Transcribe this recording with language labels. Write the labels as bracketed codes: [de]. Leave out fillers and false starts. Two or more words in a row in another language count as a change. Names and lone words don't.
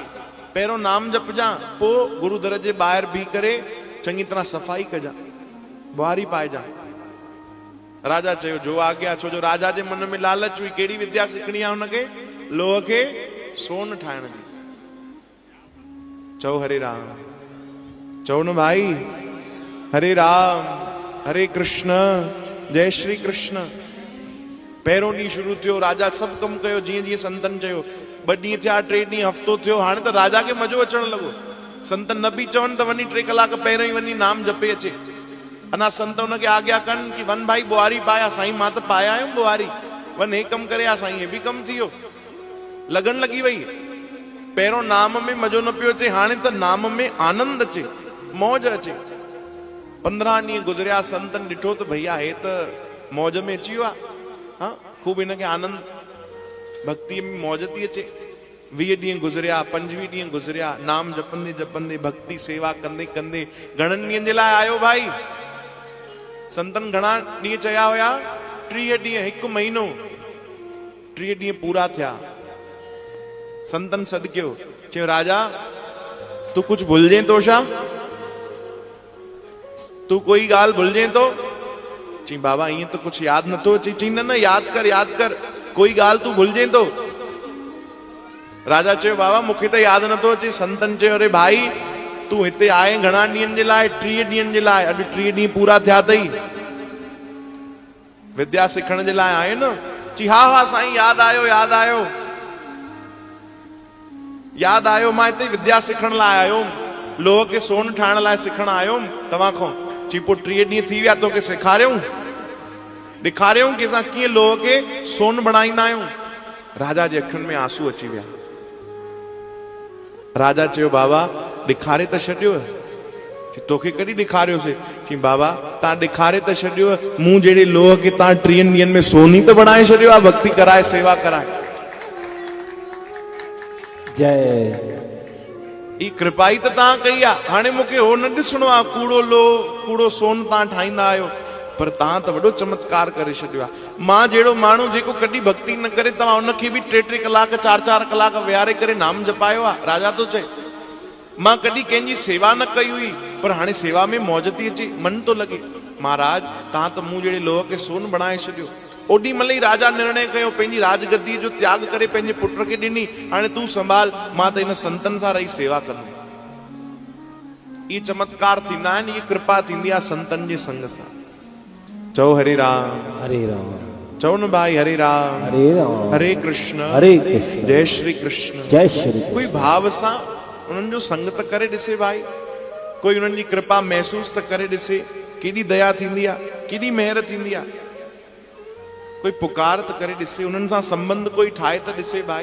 [sd] पहिरियों नाम जपजां, पोइ गुरु दर जे ॿाहिरि बीह करे चङी तरह सफ़ाई कजां, बुआरी पाइजां। राजा चयो जो आज्ञा। छो जो राजा जे मन में लालच हुई। कहिड़ी विद्या सिखणी आहे हुनखे? लोह खे सोन ठाहिण जी। चओ हरे राम, चओ न भाई हरे राम, हरे कृष्ण, जय श्री कृष्ण। पहिरियों ॾींहुं शुरू थियो। राजा सभु कमु कयो जीअं जीअं संतन चयो। 2 ॾींहं थिया, 3 ॾींहं, हफ़्तो थियो। हाणे त राजा खे मज़ो अचण लॻो। संतन न बि चवनि त वञी 3 कलाक पहिरियों ई वञी नाम जपे अचे। अञा संत हुनखे आज्ञा कनि कि वञ भाई बुआरी पाया। साईं मां त पाया आहियूं बुआरी, वञ हे कमु करे आ। साईं हे बि कमु थी वियो। लगन लगी वही। पहिरों नाम में मजो न पियो अचे, हाणे त नाम में आनंद अचे, मौज अचे। 15 ॾींहं गुज़रिया, संतन ॾिठो त भैया हे त मौज में अची वियो आहे, हाँ खूब हिनखे आनंद भक्ति में मौज थी अचे। 20 ॾींहं गुज़रिया, 25 ॾींहं गुज़रिया, नाम जपंदे जपंदे भक्ति सेवा कंदे कंदे घणनि ॾींहंनि जे लाइ आयो भाई? संतन घणा ॾींहं चया हुया? 30 ॾींहं, 1 महीनो। 30 ॾींहं पूरा थिया। संतन सॾु कयो, चयो राजा तू कुछ भुलजें तो छा? तू कोई ॻाल्हि भुलजें तो? चई बाबा ईअं त कुछ यादि नथो अचे। चई न न यादि कर, कोई ॻाल्हि तू भुलजें तो? राजा चयो बाबा मूंखे त यादि नथो अचे। संतन चयो अरे भाई तू हिते आए घणा ॾींहंनि जे लाइ? 30 ॾींहंनि जे लाइ। अॼु 30 ॾींहं पूरा थिया अथई, विद्या सिखण जे लाइ आए न? चई हा हा साईं यादि आयो, यादि आयो। याद आयो मां हिते विद्या सिखण लाइ आयो, लोह खे सोन ठाहिण लाइ सिखण आयो तव्हां खां। चई पोइ 3 ॾींहं थी विया तोखे सेखारियूं, ॾेखारियूं कि असां कीअं लोह खे सोन बणाईंदा आहियूं। राजा जे अखियुनि में आंसू अची विया। राजा चयो बाबा ॾेखारे त छॾियो। तोखे कॾहिं ॾेखारियोसीं? चई बाबा तव्हां ॾेखारे त छॾियो, मूं जहिड़े लोह खे तव्हां 3 ॾींहंनि में सोन ई त बणाए छॾियो आहे, भक्ति कराए सेवा कराए। जय। ई कृपा ई त तव्हां कई आहे। हाणे मूंखे हो न ॾिसणो आहे कूड़ो लोह कूड़ो सोन तव्हां ठाहींदा आहियो, पर तव्हां त वॾो चमत्कार करे छॾियो आहे। मां जहिड़ो माण्हू जेको कॾहिं भक्ति न करे, तव्हां उनखे बि 3-3 कलाक 4-4 कलाक विहारे करे नाम जपायो आहे। राजा तो चए मां कॾहिं कंहिंजी सेवा न कई हुई, पर हाणे सेवा में मौज थी अचे, मन तो लगे। महाराज तव्हां त मूं जहिड़े लोह खे सोन बणाए छॾियो। ओॾी महिल ई राजा निर्णय कयो, पंहिंजी राजगद्दी जो त्याग करे पंहिंजे पुट खे ॾिनी, हाणे तूं संभाल, मां त इन संतन सां रही सेवा कंदुमि। ये चमत्कार थींदा आहिनि, ये कृपा थींदी आहे संतन जे संग सां। चओ हरे राम हरे राम। चओ न भाई हरे राम हरे राम। हरे कृष्ण हरे कृष्ण। जय श्री कृष्ण। जय श्री कृष्ण। कोई भाव सां उन्हनि जो संग त करे ॾिसे भाई, कोई उन्हनि जी कृपा महसूस त करे ॾिसे। केॾी दया थींदी आहे, केॾी मेहर थींदी आहे। कोई पुकार त करे ॾिसे, उन्हनि सां संबंध कोई ठाहे त ॾिसे भाई।